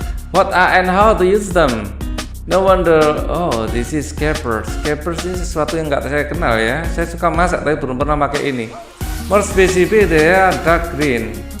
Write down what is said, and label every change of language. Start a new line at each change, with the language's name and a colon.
English: What are and how to use them? No wonder. Oh, this is capers.
Indonesian: Capers ini sesuatu yang nggak saya kenal ya. Saya suka masak tapi belum pernah pakai ini.
English: More specific, they are dark green.